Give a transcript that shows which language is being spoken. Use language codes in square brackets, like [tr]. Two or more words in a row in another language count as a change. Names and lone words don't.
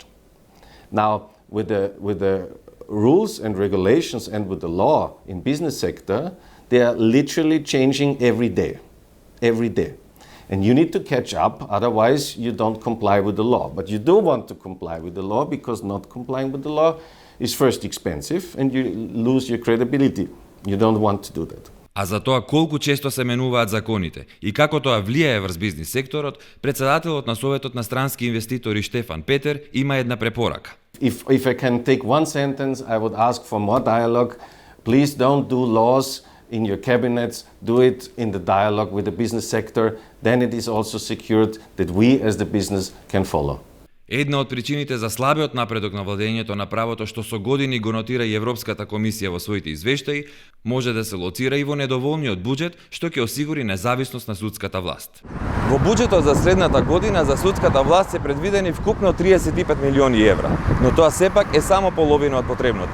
[en] Now, with the rules and regulations and with the law in business sector, they are literally changing every day. And you need to catch up, otherwise you don't comply with the law. But you do want to comply with the law because not complying with the law is first expensive and you lose your credibility. You don't want to do that. [mk] А за тоа колку често се менуваат законите и како тоа влијае врз бизнис секторот, председателот на Советот на странски инвеститори Штефан Петер има една препорака. [en] If I can take one sentence, I would ask for more dialogue. Please don't do laws in your cabinets, do it in the dialogue with the business sector. Then it is also secured that we as the business can follow. [mk] Една од причините за слабиот напредок на владењето на правото што со години го нотира и Европската комисија во своите извештаи, може да се лоцира и во недоволниот буџет што ќе осигури независност на судската власт. Во буџетот за следната година за судската власт се предвидени вкупно 35 милиони евра, но тоа сепак е само половина од потребното.